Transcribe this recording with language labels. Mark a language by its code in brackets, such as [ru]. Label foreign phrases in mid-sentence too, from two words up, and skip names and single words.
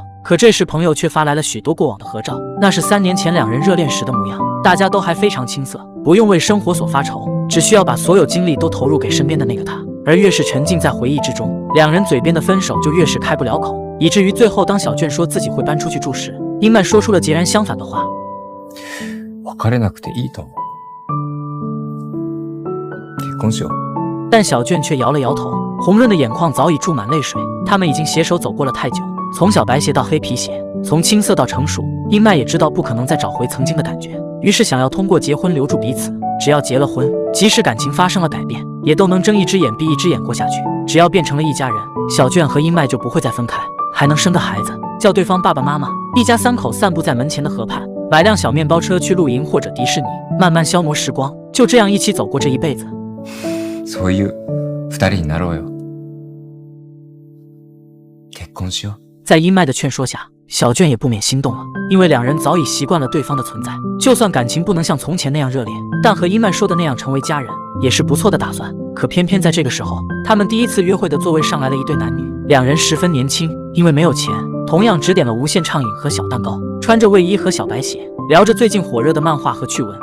[zh] 可这时朋友却发来了许多过往的合照，那是3年前两人热恋时的模样，大家都还非常青涩，不用为生活所发愁，只需要把所有精力都投入给身边的那个他。而越是沉浸在回忆之中，两人嘴边的分手就越是开不了口，以至于最后当小卷说自己会搬出去住时，殷麦说出了截然相反的话。 [ja] 別れなくていいと思う。結婚しよう。 [zh] 但小卷却摇了摇头，红润的眼眶早已注满泪水。他们已经携手走过了太久，从小白鞋到黑皮鞋，从青涩到成熟。殷麦也知道不可能再找回曾经的感觉，于是想要通过结婚留住彼此。只要结了婚，即使感情发生了改变，也都能睁一只眼闭一只眼过下去。只要变成了一家人，小卷和殷麦就不会再分开，还能生个孩子，叫对方爸爸妈妈。一家3口散步在门前的河畔，买辆小面包车去露营或者迪士尼，慢慢消磨时光，就这样一起走过这一辈子。 [ja] そういう2人になろうよ。結婚しよう。 [zh] 在殷麦的劝说下，小卷也不免心动了，因为两人早已习惯了对方的存在，就算感情不能像从前那样热烈，但和殷麦说的那样成为家人也是不错的打算。可偏偏在这个时候，他们第一次约会的座位上来了一对男女，两人十分年轻，因为没有钱，同样只点了无限畅饮和小蛋糕，穿着卫衣和小白鞋，聊着最近火热的漫画和趣闻。